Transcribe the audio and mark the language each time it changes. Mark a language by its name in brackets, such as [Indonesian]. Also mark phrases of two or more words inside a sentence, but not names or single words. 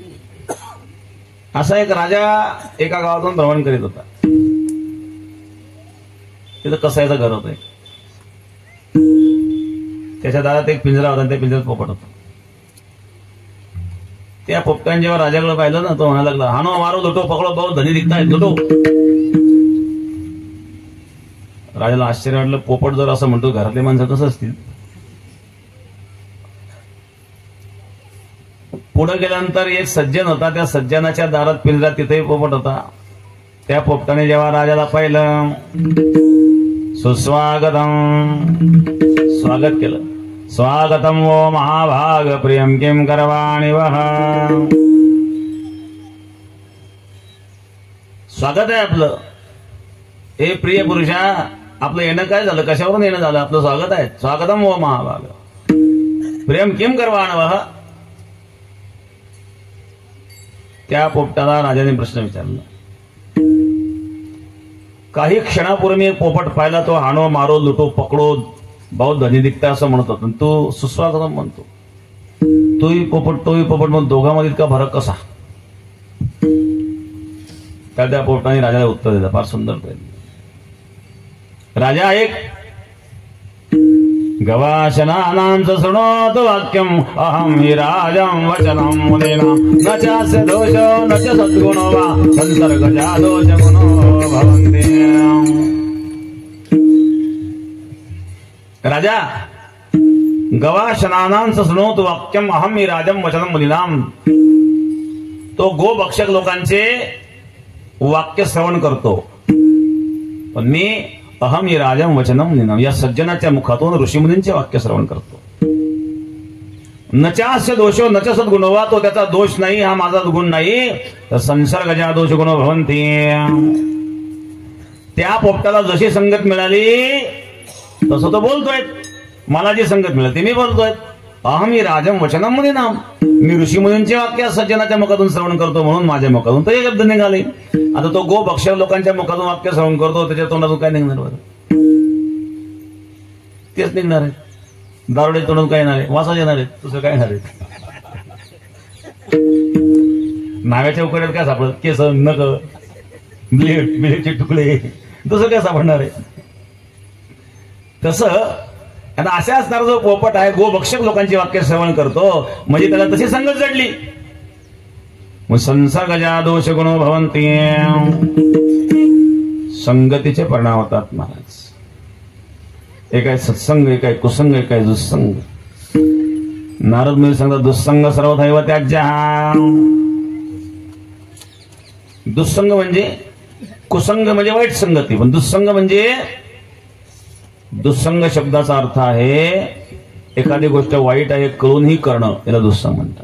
[Marathi] असा एक राजा एका गावातून भ्रमण करीत होता. तिथं कसायचं घर होतं. त्याच्या दारात एक पिंजरा होता, त्या पिंजऱ्यात पोपट होता. त्या पोपटाने जेव्हा राजाकडे पाहिलं ना तो म्हणायला लागला, [Hindi] हानो मारो लुटो पकडो बहुत धनी दिखताय लुटो. [Marathi] राजाला आश्चर्य वाटलं. पोपट जर असं म्हणतो घरातले माणसं कसं असतील. पुढे गेल्यानंतर एक सज्जन होता. त्या सज्जनाच्या दारात पिंजरा, तिथेही पोपट होता. त्या पोपटाने जेव्हा राजाला पाहिलं, सुस्वागतम, स्वागत केलं. [Sanskrit] स्वागतम वो महाभाग प्रियम किम करवाणि वह. [Marathi] स्वागत आहे आपलं. हे प्रिय पुरुषा, आपलं येणं काय झालं, कशावरून येणं झालं, आपलं स्वागत आहे. [Sanskrit] स्वागतम वो महाभाग प्रियम किम करवाणि वह. [Marathi] त्या पोपटाला राजाने प्रश्न विचारला. काही क्षणापूर्वी एक पोपट पाहिला, तो [Hindi] हाणो मारो लुटो पकडो बहुत धनी दिखता [Marathi] असं म्हणत होता. तो सुस्वागतम म्हणतो. तोही पोपट मग दोघांमध्ये इतका फरक कसा. त्या पोपटाने राजाला उत्तर दिलं. फार सुंदर. [Sanskrit] राजा एक गवाशनानांच शृणोतु वाक्यम अहम हि राजं वचनं मुनीनां न चास्य दोषो न च सद्गुणो वा संसर्गजा दोष गुणो भवन्ति. राजा, गवाशनानांच शृणोतु वाक्यम अहम हि राजं वचनं मुनीनां. [Marathi] तो गोभक्षक लोकांचे वाक्य श्रवण करतो. पण मी [Sanskrit] अहम हि राजं वचनं मुनीनां [Marathi] या सज्जनाच्या मुखातून ऋषीमुनींचे वाक्य श्रवण करतो. [Sanskrit] न चास्य दोषो न च सद्गुणो वा. [Marathi] तो त्याचा दोष नाही, हा माझा गुण नाही. [Sanskrit] तर संसर्गजा दोष गुणो भवन्ति. [Marathi] त्या पोपटाला जशी संगत मिळाली तसं तो बोलतोय. मला जी संगत मिळाली ती मी बोलतोय. [Sanskrit] अहम हि राजं वचनं मुनीनां. [Marathi] मी ऋषीमुनींचे वाक्य सज्जनाच्या मुखातून श्रवण करतो म्हणून माझ्या मुखातून तर हे शब्द निघाले. आता तो गोभक्षक लोकांच्या मुखातून वाक्य श्रवण करतो, त्याच्या तोंडातून काय निघणार बरं. तेच निघणार आहे. दारुडे तोंडातून काय येणार आहे, वासाच येणार आहे. तुझं काय येणार आहे. नाव्याच्या उकड्यात काय सापडत, केस, नख, ब्लेडचे तुकडे, दुसरं काय सापडणार आहे. तसं आता असे असणारा जो पोपट आहे गोभक्षक लोकांची वाक्य श्रवण करतो म्हणजे त्याला तशी संगत जडली. [Sanskrit] संसर्गजा दोष गुणो भवन्ति. [Marathi] संगतीचे परिणाम होतात महाराज. एक आहे सत्संग, एक आहे कुसंग, एक आहे दुस्संग. नारद मुनी सांगतात [Sanskrit] दुस्संग सर्वथैव त्याज्य. [Marathi] दुस्संग म्हणजे कुसंग म्हणजे वाईट संगती, पण दुस्संग म्हणजे दुस्संग शब्दाचा अर्थ आहे एखादी गोष्ट वाईट आहे कळूनही करणं, याला दुस्संग म्हणतात.